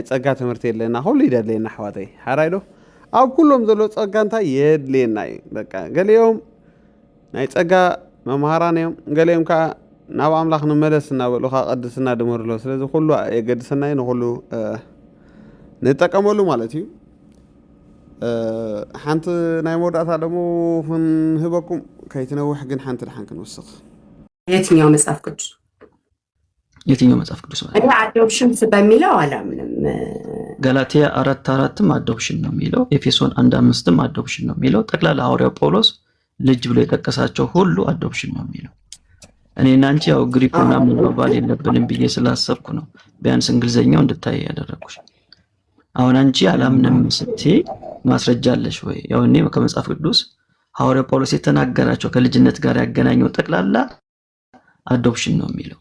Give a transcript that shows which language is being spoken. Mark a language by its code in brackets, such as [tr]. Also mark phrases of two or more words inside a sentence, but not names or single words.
[ti] ፀጋ ትምህርቲ የድለና ሁሉ ይደድለና ኣሕዋተይ ሓራይ ዶ ኣብ ኩሎም ዘሎ ፀጋ እንታይ የድለና እዩ በቃ ገሊኦም ናይ ፀጋ መምሃራን እዮም ገሊኦም ከዓ ናብ ኣምላኽ ንመለስ እናበሉ ከዓ ቅድስና ድመርሎ ስለዚ ኩሉ የገድሰና እዩ ንኩሉ ንጠቀመሉ ማለት እዩ ሓንቲ ናይ መወዳእታ ደሞ ክንህበኩም ከይትነውሕ ግን ሓንቲ ድሓን ክንወስኽ [am] የትኛው መጽሐፍ ቅዱስ እኔ አዶፕሽን በሚለው አላምንም ገላትያ 4:4ም አዶፕሽን ነው የሚለው ኤፌሶን 1:5ም አዶፕሽን ነው የሚለው ጠቅላላ ሐዋርያው ጳውሎስ ልጅ ብሎ የጠቀሳቸው ሁሉ አዶፕሽን ነው የሚለው እኔና አንቺ ያው ግሪኩና መባባል የለብንም ብዬ ስላሰብኩ ነው ቢያንስ እንግሊዘኛው እንድታይ ያደረኩሽ አሁን አንቺ አላምንም ስትይ ማስረጃ አለሽ ወይ ያው እኔ ከመጽሐፍ ቅዱስ ሐዋርያው ጳውሎስ የተናገራቸው ከልጅነት ጋር ያገናኘው ጠቅላላ አዶፕሽን ነው የሚለው